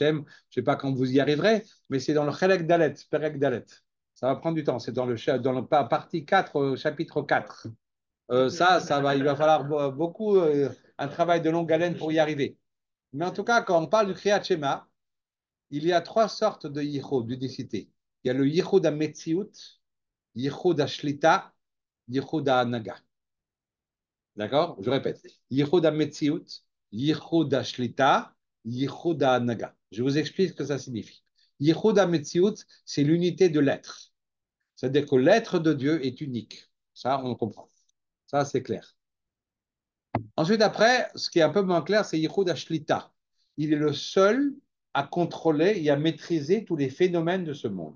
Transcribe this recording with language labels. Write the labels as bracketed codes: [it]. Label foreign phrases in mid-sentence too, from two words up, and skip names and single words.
[fr] Je ne sais pas quand vous y arriverez, mais c'est dans le [he] חלק דל״ת, פרק דל״ת. [fr] Ça va prendre du temps. C'est dans le partie 4, chapitre 4. Il va falloir beaucoup, un travail de longue haleine pour y arriver. Mais en tout cas, quand on parle du [he] קריאת שמע, [fr] il y a trois sortes de yichud, d'unicité. Il y a le [he] יחוד המציאות, יחוד השליטה, יחוד ההנהגה. [fr] D'accord? Je répète. [he] יחוד המציאות, יחוד השליטה, יחוד ההנהגה. [fr] Je vous explique ce que ça signifie. [he] יחוד המציאות, [fr] c'est l'unité de l'être. C'est-à-dire que l'être de Dieu est unique. Ça, on comprend. Ça, c'est clair. Ensuite, après, ce qui est un peu moins clair, c'est [he] יחוד השליטה. [fr] Il est le seul à contrôler et à maîtriser tous les phénomènes de ce monde.